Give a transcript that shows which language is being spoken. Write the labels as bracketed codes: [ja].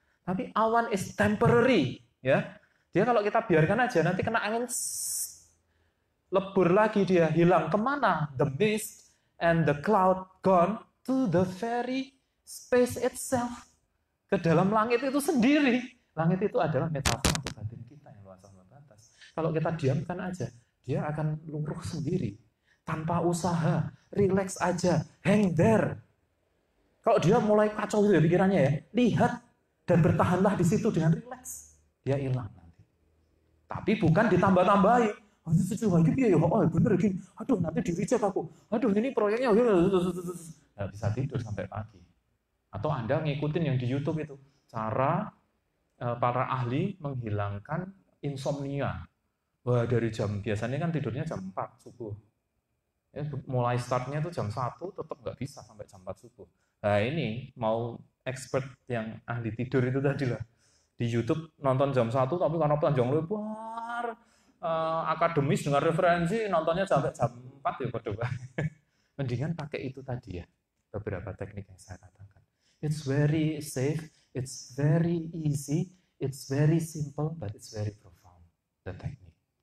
[id] Tapi awan [en] is temporary, [id] ya. Dia kalau kita biarkan aja, nanti kena angin, lebur lagi dia, hilang kemana? [en] The mist and the cloud gone to the very space itself. [id] Ke dalam langit itu sendiri. Langit itu adalah metafor untuk batin kita yang luas tanpa batas. Kalau kita diamkan aja, dia akan luruh sendiri. Tanpa usaha, relax aja, [en] hang there. [id] Kalau dia mulai kacau gitu ya pikirannya ya, lihat dan bertahanlah di situ dengan relax. Dia hilang nanti. Tapi bukan ditambah-tambahi. Oh, bener gini. Aduh, nanti di-reject aku. Aduh, ini proyeknya. Nggak bisa tidur sampai pagi. Atau Anda ngikutin yang di YouTube itu. Cara para ahli menghilangkan insomnia. Wah, dari jam, biasanya kan tidurnya jam 4 subuh. Ya, mulai startnya itu jam 1, tetap nggak bisa sampai jam 4 subuh. Nah ini, mau expert yang ahli tidur itu tadi lah. Di YouTube nonton jam 1, tapi karena panjang lebar, akademis dengan referensi, nontonnya sampai jam 4 ya berdua. Mendingan pakai itu tadi ya, beberapa teknik yang saya katakan. [en] It's very safe, it's very easy, it's very simple, but it's very profound, the technique.